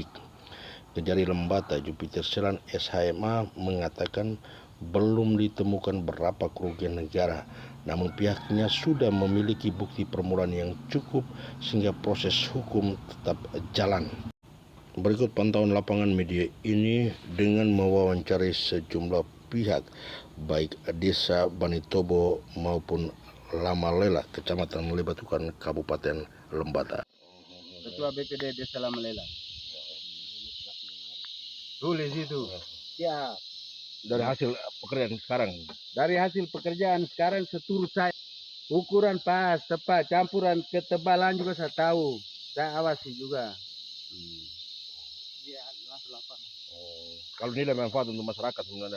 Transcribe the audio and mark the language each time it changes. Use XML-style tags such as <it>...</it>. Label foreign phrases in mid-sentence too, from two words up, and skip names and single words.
<id>Kejari Lembata Jupiter Selan SHMA mengatakan belum ditemukan berapa kerugian negara, namun pihaknya sudah memiliki bukti permulaan yang cukup sehingga proses hukum tetap jalan. Berikut pantauan lapangan media ini dengan mewawancarai sejumlah pihak baik Desa Bani Tobo maupun Lamalela, Kecamatan Lebatukan, Kabupaten Lembata. Ketua BPD Desa Lamalela. Tulis itu. Ya. Dari hasil pekerjaan sekarang. Dari hasil pekerjaan sekarang seturut saya. Ukuran pas, tepat, campuran ketebalan juga saya tahu. Saya awasi juga. Kalau nilai manfaat untuk masyarakat sebenarnya.</id>